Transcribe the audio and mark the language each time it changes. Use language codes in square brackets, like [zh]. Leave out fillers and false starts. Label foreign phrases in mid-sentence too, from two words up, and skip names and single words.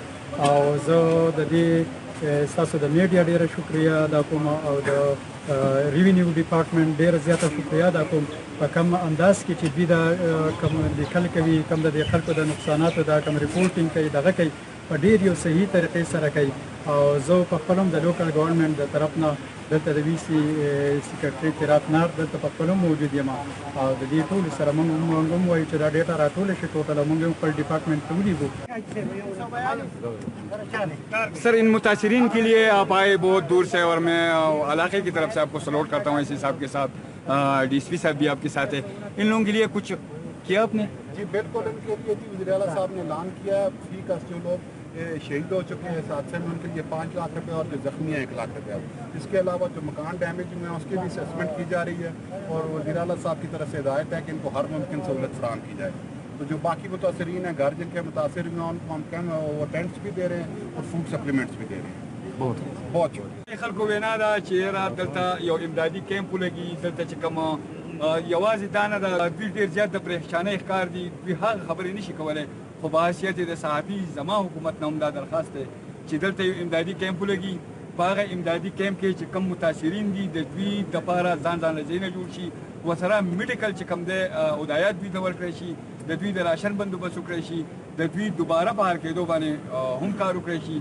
[ps] او زه د دې ستاسو د میډیا ډېره شکریه ادا کوم او د [en] revenue department [ps] ډېره زیاته شکریه ادا کوم په کم انداز کې چې دوی دا کم لیکل کوي، کم د دې خلکو د نقصاناتو دا کم ریپورټینګ کوي، دغه کوي په ډېر یو صحیح طریقې سره کوي. او زه په خپل هم د [en] local government [ps] د طرف نه دلته د [en] VC secretary [ps] تیرات نار دلته په خپل هم موجود یم او د دې ټولو سره موږ هم وایو چې دا ډېټا راټوله شي ټوټله موږ هم خپل ډپارټمنټ ته ولیږو. [ur] سر، ان متاثرین کے لیے آپ آئے بہت دور سے اور میں علاقے کی طرف سے آپ کو سلوٹ کرتا ہوں اسی صاحب کے ساتھ، DSP صاحب بھی آپ کے ساتھ ہے. ان لوگوں کے لیے کچھ کیا آپ نے? جی بالکل، ان کے لیے جی وزیر اعلیٰ صاحب نے اعلان کیا فی کا جو لوگ شہید ہو چکے ہیں اس حادثے میں ان کے لیے 5 لاکھ روپے اور جو زخمی ہیں 1 لاکھ روپے. اس کے علاوہ جو مکان ڈیمیج ہوئے ہیں اس کی بھی اسیسمنٹ کی جا رہی ہے اور وزیر اعلیٰ صاحب کی طرف سے ہدایت ہے کہ ان کو ہر ممکن سہولت فراہم کی جائے. تو جو باقی متاثرین ہیں گھر جن کے متاثر ہوئے ہیں ان کو ہم کم وہ ٹینٹس بھی دے رہے ہیں اور [en] food supplements [ur] بھی دے رہے ہیں. بہت شکریہ. [ps] خلکو وینا ده چې را دلته یو امدادي کیمپ ولګي دلته چې کوم یوازې دا نه ده، دوی ډېر زیات د پریشانۍ ښکار دي، دوی هغه خبرې نشي کولی. خو په حیثیت د صحافي زما حکومت نه هم دا درخواست دی چې دلته یو امدادي کیمپ ولګي. په هغه امدادي کیمپ کې چې کم متاثرین دي د دوی دپاره ځان ځایونه جوړ شي، ورسره میډیکل چې کوم دی هدایات دوی ته ورکړی شي، د دوی د راشن بندوبست وکړی شي، د دوی دوباره بهر کېدو باندې هم کار وکړی شي.